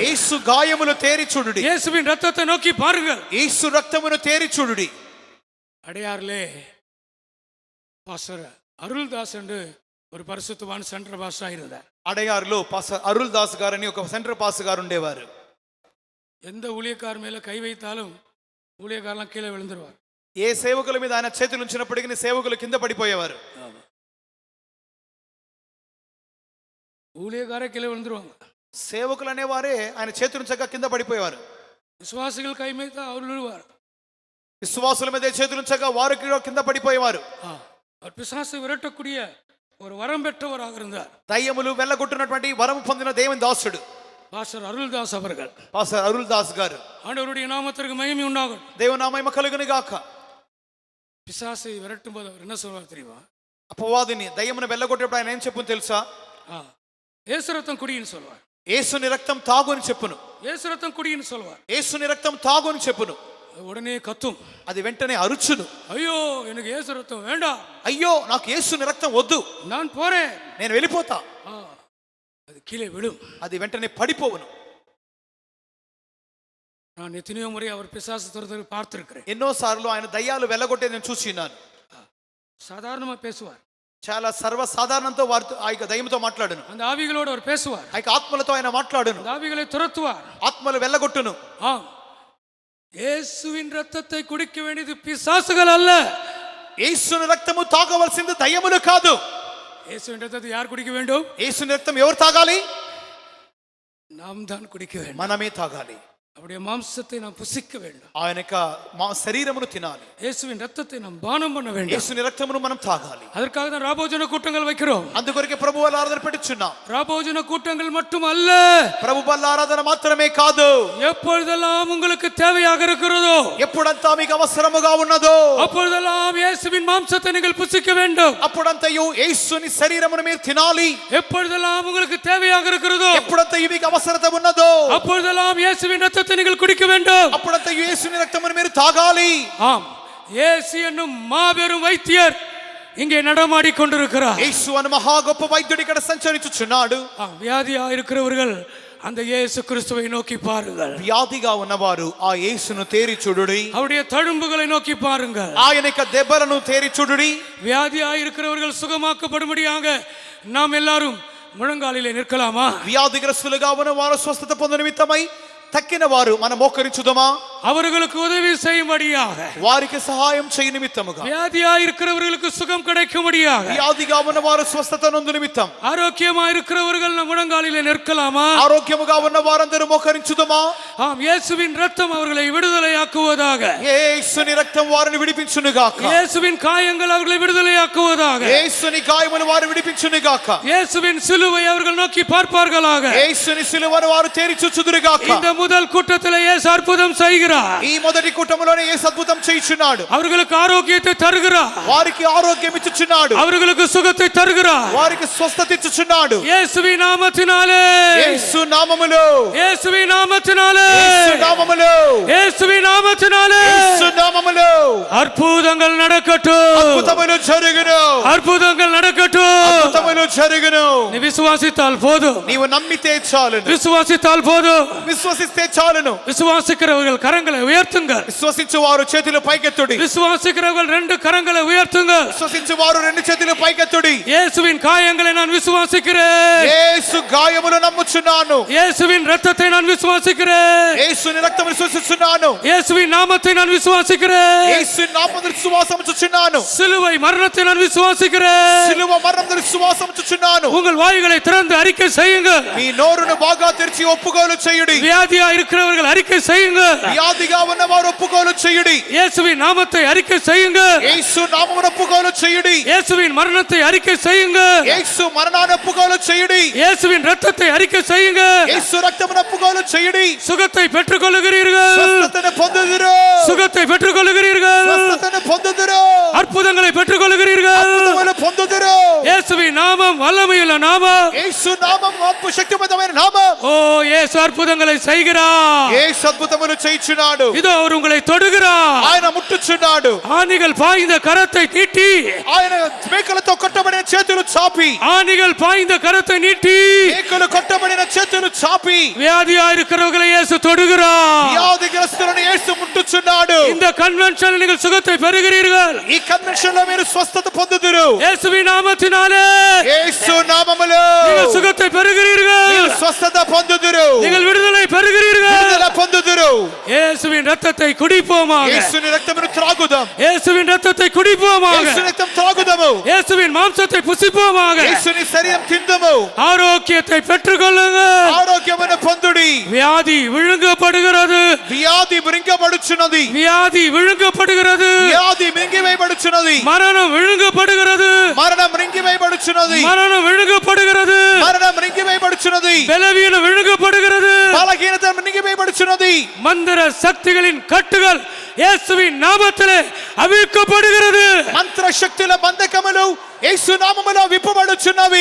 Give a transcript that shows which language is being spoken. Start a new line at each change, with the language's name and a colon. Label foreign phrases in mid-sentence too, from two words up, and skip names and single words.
Telugu: యేసు గాయములు తేరి చూడుడి.
Tamil: இயேசுவின் ரத்தத்தை நோக்கி பாருங்கள்.
Telugu: యేసు రక్తమును తేరి చూడుడి.
Tamil: அடையாறிலே பாஸ்டர் அருள்தாஸ் என்று ஒரு பரிசுத்தவான் சென்டர் பாஸ்டர் இருந்தார்.
Telugu: అడయారులో పాస్టర్ అరుల్ దాస్ గారు అని ఒక సెంటర్ పాస్ గారు ఉండేవారు.
Tamil: எந்த ஊழியக்கார் மேல கை வைத்தாலும் ஊழியக்காரெல்லாம் கீழே விழுந்துருவார்.
Telugu: ఏ సేవకుల మీద ఆయన చేతులు ఉంచినప్పటికీ సేవకులు కింద పడిపోయేవారు.
Tamil: ஊழியக்காரே கீழே விழுந்துருவாங்க.
Telugu: సేవకులు అనేవారే ఆయన చేతులు ఉంచక కింద పడిపోయేవారు.
Tamil: விசுவாசிகள் கை வைத்தா அவர் விழுவார்.
Telugu: విశ్వాసుల మీద చేతులు ఉంచక వారు కింద పడిపోయేవారు.
Tamil: அவர் பிசாசை விரட்டக்கூடிய ஒரு வரம் பெற்றவராக இருந்தார்.
Telugu: దయ్యములు వెళ్ళగొట్టినటువంటి వరం పొందిన దేవుని దాసుడు
Tamil: பாஸ்டர் அருள்தாஸ் அவர்கள்.
Telugu: పాస్టర్ అరుల్ దాస్ గారు.
Tamil: ஆண்டவருடைய நாமத்திற்கு மகிமை உண்டாகும்.
Telugu: దేవుని నామము కలుగును గాక.
Tamil: பிசாசை விரட்டும் போது அவர் என்ன சொல்வார் தெரியுமா?
Telugu: అపవాదిని దయ్యమును వెళ్ళగొట్టేప్పుడు ఆయన ఏం చెప్పును తెలుసా?
Tamil: இயேசு ரத்தம் குடின்னு சொல்வார்.
Telugu: యేసుని రక్తం తాగు అని చెప్పును.
Tamil: இயேசு ரத்தம் குடின்னு சொல்வார்.
Telugu: యేసుని రక్తం తాగు అని చెప్పును.
Tamil: உடனே கத்தும்.
Telugu: అది వెంటనే అరుచును.
Tamil: ஐயோ எனக்கு இயேசு ரத்தம் வேண்டாம்.
Telugu: అయ్యో నాకు యేసుని రక్తం వద్దు,
Tamil: நான் போறேன்,
Telugu: నేను వెళ్ళిపోతా.
Tamil: அது கீழே விழும்.
Telugu: అది వెంటనే పడిపోవును.
Tamil: நான் எத்தனையோ முறை அவர் பிசாசு துரத்தை பார்த்திருக்கிறேன்.
Telugu: ఎన్నోసార్లు ఆయన దయ్యాలు వెళ్ళగొట్టే నేను చూసినాను.
Tamil: சாதாரணமா பேசுவார்.
Telugu: చాలా సర్వసాధారణంతో వారితో ఆ యొక్క దయ్యంతో మాట్లాడును.
Tamil: அந்த ஆவிகளோடு அவர் பேசுவார்.
Telugu: ఆ యొక్క ఆత్మలతో ఆయన మాట్లాడును.
Tamil: அந்த ఆవిகளை துரத்துவார்.
Telugu: ఆత్మలు వెళ్ళగొట్టును.
Tamil: இயேசுவின் ரத்தத்தை குடிக்க வேண்டியது பிசாசுகள் அல்ல.
Telugu: యేసుని రక్తము తాగవలసింది దయ్యములు కాదు.
Tamil: இயேசுவின் ரத்தத்தை யார் குடிக்க வேண்டும்?
Telugu: యేసుని రక్తం ఎవరు తాగాలి?
Tamil: நாம் தான் குடிக்க வேண்டும்.
Telugu: మనమే తాగాలి.
Tamil: அவருடைய மாம்சத்தை நாம் புசிக்க வேண்டும்.
Telugu: ఆయన యొక్క శరీరమును తినాలి.
Tamil: இயேசுவின் ரத்தத்தை நாம் பானம் பண்ண வேண்டும்.
Telugu: యేసుని రక్తమును మనం తాగాలి.
Tamil: அதற்காக தான் ராபோஜன கூட்டங்கள் வைக்கிறோம்.
Telugu: అందుకొరకే ప్రభు బల్ల ఆరాధన పెట్టుచున్నాం.
Tamil: ராபோஜன கூட்டங்கள் மட்டும் அல்ல,
Telugu: ప్రభు బల్ల ఆరాధన మాత్రమే కాదు.
Tamil: எப்பொழுதெல்லாம் உங்களுக்கு தேவையாக இருக்கிறதோ,
Telugu: ఎప్పుడంతా మీకు అవసరముగా ఉన్నదో
Tamil: அப்பொழுதெல்லாம் இயேசுவின் மாம்சத்தை நீங்கள் புசிக்க வேண்டும்.
Telugu: అప్పుడంతయు యేసుని శరీరమును మీరు తినాలి.
Tamil: எப்பொழுதெல்லாம் உங்களுக்கு தேவையாக இருக்கிறதோ,
Telugu: ఎప్పుడంతయు మీకు అవసరత ఉన్నదో
Tamil: அப்பொழுதெல்லாம் இயேசுவின் ரத்தத்தை நீங்கள் குடிக்க வேண்டும்.
Telugu: అప్పుడంతయు యేసుని రక్తమును మీరు తాగాలి.
Tamil: ஆம், இயேசு என்னும் மாபெரும் வைத்தியர் இங்கே நடமாடி கொண்டிருக்கிறார்.
Telugu: యేసు అను మహా గొప్ప వైద్యుడు ఇక్కడ సంచరించుచున్నాడు.
Tamil: வியாதியா இருக்கிறவர்கள் அந்த இயேசு கிறிஸ்துவை நோக்கி பாருங்கள்.
Telugu: వ్యాధిగా ఉన్నవారు ఆ యేసును తేరి చూడుడి.
Tamil: அவருடைய தழும்புகளை நோக்கி பாருங்கள்.
Telugu: ఆయన యొక్క దెబ్బలను తేరి చూడుడి.
Tamil: வியாதியா இருக்கிறவர்கள் சுகமாக்கப்படும்படியாக நாம் எல்லாரும் முழங்காலிலே நிற்கலாமா?
Telugu: వ్యాధిగ్రస్తులుగా ఉన్నవారు స్వస్థత పొందు నిమిత్తమై తక్కిన వారు మనం మోకరించుదమా?
Tamil: அவர்களுக்கு உதவி செய்யும்படியாக,
Telugu: వారికి సహాయం చేయ నిమిత్తముగా,
Tamil: வியாதியா இருக்கிறவர்களுக்கு சுகம் கிடைக்கும்படியாக,
Telugu: వ్యాధిగా ఉన్నవారు స్వస్థత నొందు నిమిత్తం,
Tamil: ஆரோக்கியமா இருக்கிறவர்கள் நம் முழங்காலிலே நிற்கலாமா?
Telugu: ఆరోగ్యముగా ఉన్న వారందరూ మోకరించుదమా?
Tamil: ஆம், இயேசுவின் ரத்தம் அவர்களை விடுதலையாக்குவதாக.
Telugu: యేసుని రక్తం వారిని విడిపించునుగాక.
Tamil: இயேசுவின் காயங்கள் அவர்களை விடுதலையாக்குவதாக.
Telugu: యేసుని గాయములు వారు విడిపించునుగాక.
Tamil: இயேசுவின் சிலுவை அவர்கள் நோக்கி பார்ப்பார்களாக.
Telugu: యేసుని సిలువను వారు తేరి చూచుదురుగాక.
Tamil: இந்த முதல் கூட்டத்திலே இயேசு அற்புதம் செய்கிறார்.
Telugu: ఈ మొదటి కూటములోనే యేసు అద్భుతం చేయుచున్నాడు.
Tamil: அவர்களுக்கு ஆரோக்கியத்தை தருகிறார்.
Telugu: వారికి ఆరోగ్యం ఇచ్చుచున్నాడు.
Tamil: அவர்களுக்கு சுகத்தை தருகிறார்.
Telugu: వారికి స్వస్థత ఇచ్చుచున్నాడు.
Tamil: இயேசுவின் நாமத்தினாலே,
Telugu: యేసు నామములో,
Tamil: இயேசுவின் நாமத்தினாலே,
Telugu: యేసు నామములో,
Tamil: இயேசுவின் நாமத்தினாலே
Telugu: యేసు నామములో
Tamil: அற்புதங்கள் நடக்கட்டும்.
Telugu: అద్భుతములు జరుగును.
Tamil: அற்புதங்கள் நடக்கட்டும்.
Telugu: అద్భుతములు జరుగును.
Tamil: நீ விசுவாசித்தால் போதும்.
Telugu: నీవు నమ్మితే చాలును.
Tamil: விசுவாசித்தால் போதும்.
Telugu: విశ్వసిస్తే చాలును.
Tamil: விசுவாசிக்கிறவர்கள் கரங்களை உயர்த்துங்கள்.
Telugu: విశ్వసించు వారు చేతులు పైకెత్తుడి.
Tamil: விசுவாசிக்கிறவர்கள் ரெண்டு கரங்களை உயர்த்துங்கள்.
Telugu: విశ్వసించు వారు రెండు చేతులు పైకెత్తుడి.
Tamil: இயேசுவின் காயங்களை நான் விசுவாசிக்கிறேன்.
Telugu: యేసు గాయములు నమ్ముచున్నాను.
Tamil: இயேசுவின் ரத்தத்தை நான் விசுவாசிக்கிறேன்.
Telugu: యేసుని రక్తమును విశ్వసిస్తున్నాను.
Tamil: இயேசுவின் நாமத்தை நான் விசுவாசிக்கிறேன்.
Telugu: యేసుని నామమును విశ్వాసముచుచున్నాను.
Tamil: சிலுவை மரணத்தை நான் விசுவாசிக்கிறேன்.
Telugu: సిలువ మరణమును విశ్వాసముచుచున్నాను.
Tamil: உங்கள் வாய்களை திறந்து அறிக்கை செய்யுங்கள்.
Telugu: మీ నోరును బాగా తెరిచి ఒప్పుకోలు చేయుడి.
Tamil: வியாதியா இருக்கிறவர்கள் அறிக்கை செய்யுங்க.
Telugu: వ్యాధిగా ఉన్నవారు ఒప్పుకోలు చేయుడి.
Tamil: இயேசுவின் நாமத்தை அறிக்கை செய்யுங்க.
Telugu: యేసు నామమును ఒప్పుకోలు చేయుడి.
Tamil: இயேசுவின் மரணத்தை அறிக்கை செய்யுங்க.
Telugu: యేసు మరణాన్ని ఒప్పుకోలు చేయుడి.
Tamil: இயேசுவின் ரத்தத்தை அறிக்கை செய்யுங்க.
Telugu: యేసు రక్తమును ఒప్పుకోలు చేయుడి.
Tamil: சுகத்தை பெற்றுக் கொள்ளுகிறீர்கள்.
Telugu: స్వస్థతను పొందుదురు.
Tamil: சுகத்தை பெற்றுக் கொள்ளுகிறீர்கள்.
Telugu: స్వస్థతను పొందుదురు.
Tamil: அற்புதங்களை பெற்றுக் கொள்ளுகிறீர்கள்.
Telugu: అద్భుతములు పొందుదురు.
Tamil: இயேசுவின் நாமம் நாமம் வல்லமையுள்ள நாமம்.
Telugu: యేసు నామం గొప్ప శక్తివంతమైన నామం.
Tamil: ஓ இயேசு அற்புதங்களை செய்கிறார்.
Telugu: యేసు అద్భుతములు చేయుచున్నాడు.
Tamil: இதோ அவர் உங்களை தொடுகிறார்.
Telugu: ఆయన ముట్టుచున్నాడు.
Tamil: ஆணிகள் பாய்ந்த கரத்தை நீட்டி,
Telugu: ఆయన మేకలతో కొట్టబడిన చేతులు చాపి,
Tamil: ஆணிகள் பாய்ந்த கரத்தை நீட்டி
Telugu: మేకలు కొట్టబడిన చేతులు చాపి
Tamil: வியாதியா இருக்கிறவர்களை இயேசு தொடுகிறார்.
Telugu: వ్యాధిగ్రస్తులను యేసు ముట్టుచున్నాడు.
Tamil: இந்த కన్వెన్షన్ நீங்கள் சுகத்தை பெறுகிறீர்கள்.
Telugu: ఈ కన్వెన్షన్ లో మీరు స్వస్థత పొందుదురు.
Tamil: இயேசுவின் நாமத்தினாலே
Telugu: యేసు నామములో
Tamil: நீங்கள் சுகத்தை பெறுகிறீர்கள்.
Telugu: మీరు స్వస్థత పొందుదురు.
Tamil: நீங்கள் విడుదலை பெறுகிறீர்கள்.
Telugu: విడుదల పొందుదురు.
Tamil: இயேசுவின் ரத்தத்தை குடிப்போமாக.
Telugu: యేసుని రక్తమును త్రాగుదాం.
Tamil: இயேசுவின் ரத்தத்தை குடிப்போமாக.
Telugu: యేసుని రక్తం త్రాగుదాము.
Tamil: இயேசுவின் மாம்சத்தை புசிப்போமாக.
Telugu: యేసుని శరీరం తిందుము.
Tamil: ஆரோக்கியத்தை பெற்றுக்கொள்ளுங்கள்.
Telugu: ఆరోగ్యమును పొందుడి.
Tamil: வியாதி விழுங்கப்படுகிறது.
Telugu: వ్యాధి మృంగబడుచున్నది.
Tamil: வியாதி விழுங்கப்படுகிறது.
Telugu: వ్యాధి మింగివేయబడుచున్నది.
Tamil: மரணம் விழுங்கப்படுகிறது.
Telugu: మరణం మింగివేయబడుచున్నది.
Tamil: மரணம் விழுங்கப்படுகிறது.
Telugu: మరణం మింగివేయబడుచున్నది.
Tamil: பலவீனம் விழுங்கப்படுகிறது.
Telugu: బలహీనత మింగివేయబడుచున్నది.
Tamil: மந்திர சக்திகளின் கட்டுகள் இயேசுவின் நாமத்திலே அவிழ்க்கப்படுகிறது.
Telugu: మంత్ర శక్తుల బంధకములు యేసు నామములో విప్పబడుచున్నవి.